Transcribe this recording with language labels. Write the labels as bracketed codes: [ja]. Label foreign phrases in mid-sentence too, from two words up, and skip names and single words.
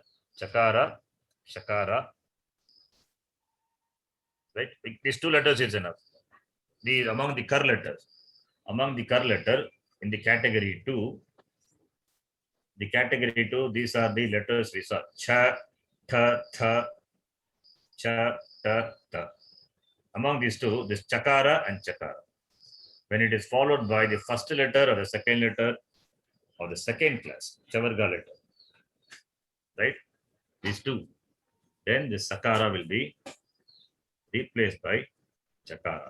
[en] Chakara, Shakara. Right? These 2 letters is enough. These among the Kar letters. Among the Kar letter in the category 2, these are the letters we saw. Cha, Tha, Tha, cha, ta, ta. Among these two, this chakara and chakara. When it is followed by the first letter or the second letter or the second class, chavarga letter, right? These two, then the sakara will be replaced by chakara.